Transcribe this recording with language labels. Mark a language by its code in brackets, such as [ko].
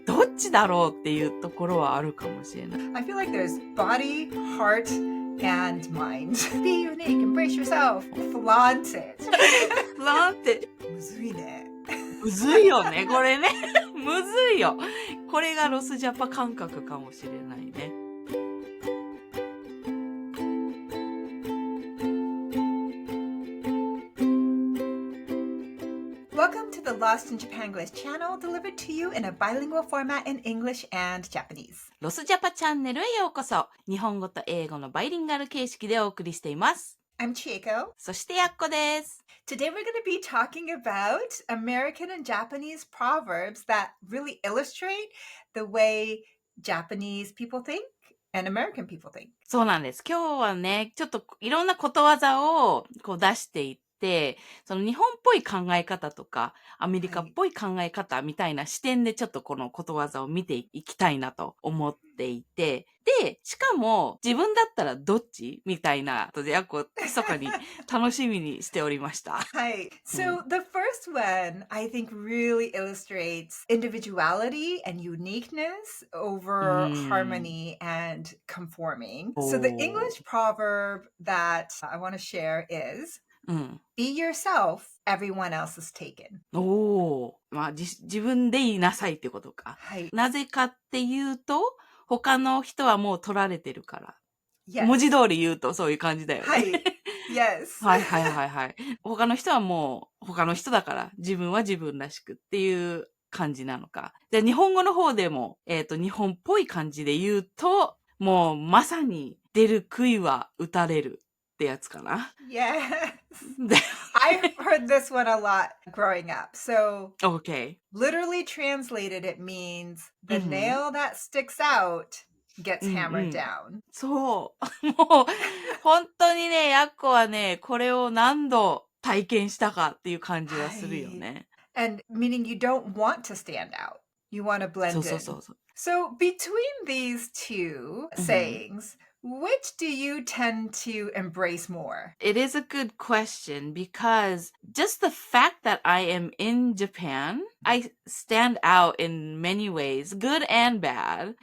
[ja] どっちだろうっていうところはあるかもしれない。 [en] I feel like there's body, heart, and mind. Be unique, embrace yourself, flaunt it. [ja] なんて、むずいね。むずいよね、これね。むずいよ。これがロスジャパ感覚かもしれないね。 [en] Welcome to the Lost in Japanglish channel, delivered to you in a bilingual format in English and Japanese. [ja] ロスジャパチャンネルへようこそ。日本語と英語のバイリンガル形式でお送りしています。 [en] I'm Chieko. [ja] そしてやっこです。 [en] Today we're going to be talking about American and Japanese proverbs that really illustrate the way Japanese people think and American people think. [ja] そうなんです。今日はね、ちょっといろんなことわざをこう出していって、その日本っぽい考え方とか、アメリカっぽい考え方みたいな視点でちょっとこのことわざを見ていきたいなと思っていて、で、しかも自分だったらどっちみたいなことで、密かに楽しみにしておりました。 [en] Hi. So the first one, I think, really illustrates individuality and uniqueness over harmony and conforming. So the English proverb that I want to share is, be yourself, everyone else is taken. [ja] まあ、自分で言いなさいってことか。はい。なぜかっていうと、他の人はもう取られてるから。 [en] Yes. [ja] 文字通り言うとそういう感じだよね。はい。Yes. はい。他の人はもう他の人だから、自分は自分らしくっていう感じなのか。で、日本語の方でも、日本っぽい感じで言うと、もうまさに出る杭は打たれるってやつかな。 [en] Yes. I've heard this one a lot growing up. So, Okay. literally translated, it means the nail that sticks out gets hammered down. [ja] そう。もう、本当にね、やっこはね、これを何度体験したかっていう感じはするよね。 [en] And meaning you don't want to stand out. You want to blend in. So between these two sayings, which do you tend to embrace more? It is a good question because just the fact that I am in Japan, I stand out in many ways, good and bad.